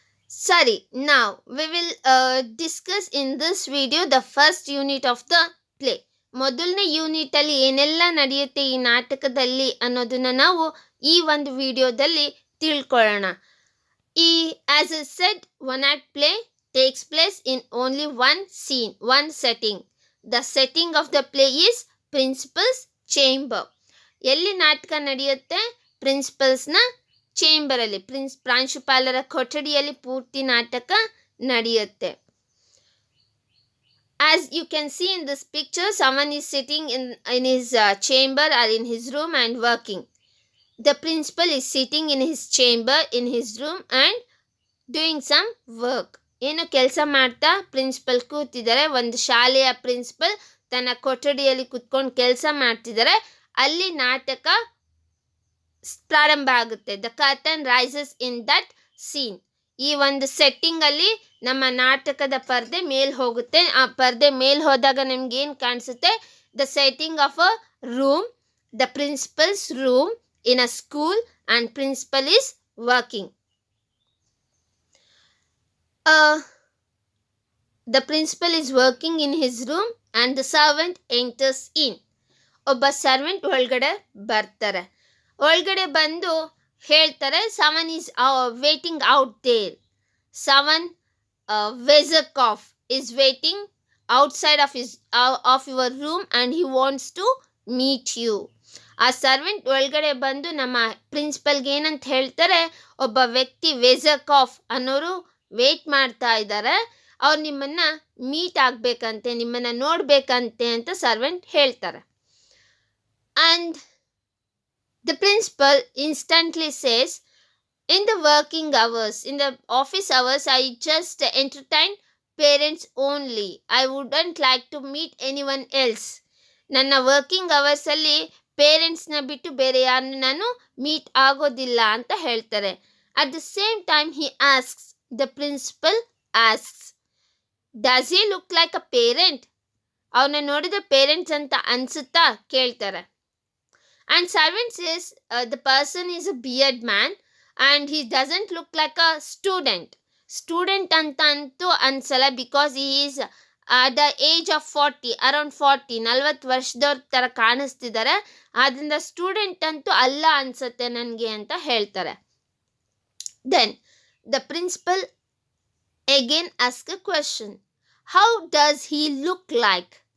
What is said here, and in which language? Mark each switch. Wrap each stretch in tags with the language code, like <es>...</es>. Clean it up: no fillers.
<kn>ಸರಿ, ನಾವು</kn> <en>We will discuss in this video the first unit of the play.</en> <kn>ಮೊದಲನೇ ಯೂನಿಟಲ್ಲಿ ಏನೆಲ್ಲ ನಡೆಯುತ್ತೆ ಈ ನಾಟಕದಲ್ಲಿ ಅನ್ನೋದನ್ನು ನಾವು ಈ ಒಂದು ವಿಡಿಯೋದಲ್ಲಿ ತಿಳ್ಕೊಳ್ಳೋಣ.</kn> <en>ಈ as a said, one act play takes place in only one scene, one setting. The setting of the play is principal's chamber.</en> <kn>ಎಲ್ಲಿ ನಾಟಕ ನಡೆಯುತ್ತೆ? ಪ್ರಿನ್ಸಿಪಲ್ಸ್ನ ಚೇಂಬರಲ್ಲಿ, ಪ್ರಾಂಶುಪಾಲರ ಕೊಠಡಿಯಲ್ಲಿ ಪೂರ್ತಿ ನಾಟಕ ನಡೆಯುತ್ತೆ.</kn> <en>As you can see in this picture, someone is sitting in his chamber or in his room and working. The principal is sitting in his chamber, in his room and doing some work.</en> <kn>ಏನು ಕೆಲಸ ಮಾಡ್ತಾ principal ಕೂತಿದ್ದಾರೆ. ಒಂದು ಶಾಲೆಯ principal ತನ್ನ ಕೊಠಡಿಯಲ್ಲಿ ಕೂತ್ಕೊಂಡು ಕೆಲಸ ಮಾಡ್ತಿದ್ದಾರೆ. ಅಲ್ಲಿ ನಾಟಕ ಪ್ರಾರಂಭ ಆಗುತ್ತೆ.</kn> <en>The curtain rises in that scene.</en> <kn>ಈ ಒಂದು ಸೆಟ್ಟಿಂಗಲ್ಲಿ ನಮ್ಮ ನಾಟಕದ ಪರ್ದೆ ಮೇಲ್ ಹೋಗುತ್ತೆ. ಆ ಪರ್ದೆ ಮೇಲ್ ಹೋದಾಗ ನಮ್ಗೆ ಏನು ಕಾಣಿಸುತ್ತೆ?</kn> <en>The setting of a room, the principal's room in a school and principal is working. The principal is working in his room and the servant enters in.</en> <kn>ಒಬ್ಬ ಸರ್ವೆಂಟ್ ಒಳಗಡೆ ಬರ್ತಾರೆ. ಒಳಗಡೆ ಬಂದು ಹೇಳ್ತಾರೆ,</kn> <en>someone is waiting out there. Someone Vezakov is waiting outside of your room and he wants to meet you.</en> <kn>ಆ servant ಒಳಗಡೆ ಬಂದು ನಮ್ಮ ಪ್ರಿನ್ಸಿಪಲ್ಗೆ ಏನಂತ ಹೇಳ್ತಾರೆ, ಒಬ್ಬ ವ್ಯಕ್ತಿ ವೆಜಕಾಫ್ ಅನ್ನೋರು ವೇಟ್ ಮಾಡ್ತಾ ಇದ್ದಾರೆ, ಅವ್ರು ನಿಮ್ಮನ್ನು ಮೀಟ್ ಆಗಬೇಕಂತೆ, ನಿಮ್ಮನ್ನು ನೋಡಬೇಕಂತೆ ಅಂತ ಸರ್ವೆಂಟ್ ಹೇಳ್ತಾರೆ.</kn> <en>And the principal instantly says, in the working hours, in the office hours, I just entertain parents only. I wouldn't like to meet anyone else.</en> <kn>ನನ್ನ ವರ್ಕಿಂಗ್ ಅವರ್ಸಲ್ಲಿ ಪೇರೆಂಟ್ಸ್ನ ಬಿಟ್ಟು ಬೇರೆ ಯಾರನ್ನು ನಾನು ಮೀಟ್ ಆಗೋದಿಲ್ಲ ಅಂತ ಹೇಳ್ತಾರೆ.</kn> <en>At the same time he asks, the principal asks, does he look like a parent?</en> <kn>ಅವನ್ನ ನೋಡಿದ್ರೆ ಪೇರೆಂಟ್ಸ್ ಅಂತ ಅನ್ಸುತ್ತಾ ಕೇಳ್ತಾರೆ.</kn> <en>And servant says, the person is a beard man and he doesn't look like a student.</en> <kn>Student ಅಂತ ಅಂತೂ ಅನ್ಸಲ್ಲ,</kn> <en>because he is at the age of 40, around 40</en> <kn>ವರ್ಷದವ್ರ ಥರ ಕಾಣಿಸ್ತಿದ್ದಾರೆ. ಆದ್ದರಿಂದ ಸ್ಟೂಡೆಂಟ್ ಅಂತೂ ಅಲ್ಲ ಅನ್ಸುತ್ತೆ ನನಗೆ ಅಂತ ಹೇಳ್ತಾರೆ.</kn> <en>Then the principal again ask a question, how does he look like?</en>